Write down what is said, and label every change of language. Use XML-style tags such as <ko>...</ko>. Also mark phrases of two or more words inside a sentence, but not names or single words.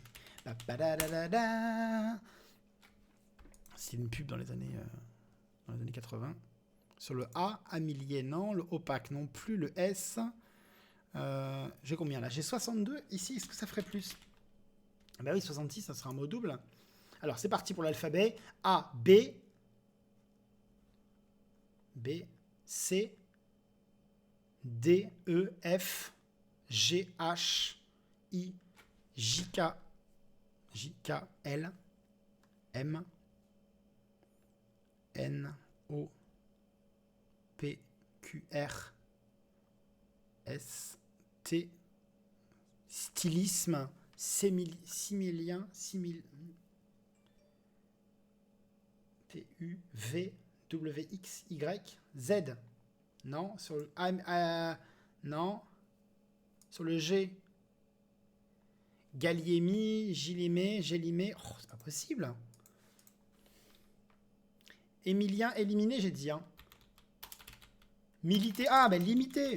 <fr>C'est une pub dans les années 80. Sur le A, amilier, non. Le opaque, non plus. Le S, j'ai combien là? J'ai 62. Ici, est-ce que ça ferait plus? Ben oui, 66, ça sera un mot double. Alors, c'est parti pour l'alphabet. A, B, C, D, E, F, G, H, I, J, K, L, M, N, O, P, Q, R, S, T, stylisme, similien, T-U-V-W-X-Y, Z. Non, sur le non. Sur le G. Galliémie, Gélimé. Oh, c'est pas possible. Émilien, éliminé, j'ai dit. Hein. Milité. Ah, ben limité.</fr>